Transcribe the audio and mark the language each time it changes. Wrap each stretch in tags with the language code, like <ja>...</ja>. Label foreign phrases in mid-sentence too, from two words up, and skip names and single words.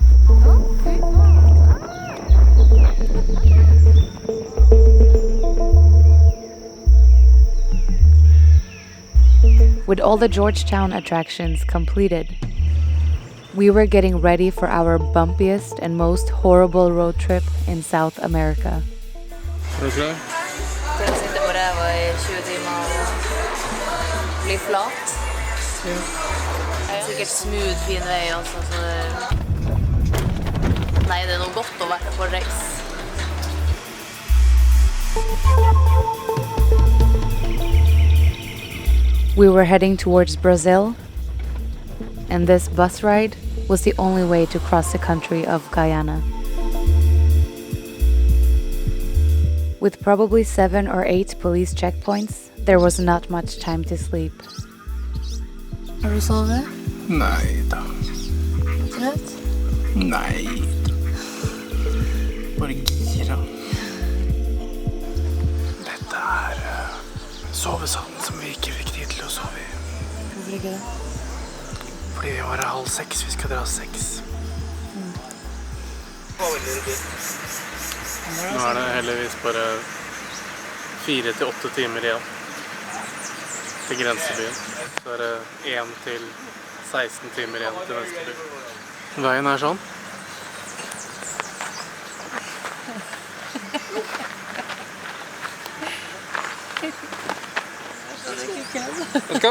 <en>With all the Georgetown attractions completed, we were getting ready for our bumpiest and most horrible road trip in South America.</en> <sv>Är du klar? Jag sitter på det här var i 20 timmar och bli flat.</sv> <no>Sikkert smooth, fin vei også, så nei, det er noe godt å være på reis.</no> <en>We were heading towards Brazil, and this bus ride was the only way to cross the country of Guyana. With probably 7 or 8 police checkpoints, there was not much time to sleep.</en> <no>Har du sovet?</no> <sv>Nej då. Trött? Nej. Bara gira. Detta är</sv> <no>sovesand som vi ikke fikk tid til å sove i. Hvorfor ikke det? Fordi det var 5:30, vi skal dra 6. Nå er det heldigvis bare 4 til 8 timer igjen til grensebyen. Så er det 1 til 16 timer igjen til neste by. Veien er sånn.</no> <en>Let's go.</en>